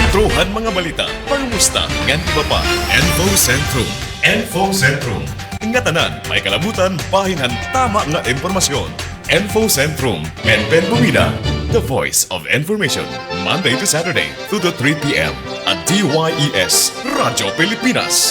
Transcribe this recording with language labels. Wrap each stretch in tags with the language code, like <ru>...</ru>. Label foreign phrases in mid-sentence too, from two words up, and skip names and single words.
<war>Sentrohan mga balita, pangumusta, ngan iba pa. Info Sentrum. Info Sentrum. Ingatanan, may kalabutan, bahinan, tama nga impormasyon. Info Sentrum. Ben Bumida.</war> <en>The voice of information. Monday to Saturday, 2 to 3 p.m. at DYES, Radyo Pilipinas.</en>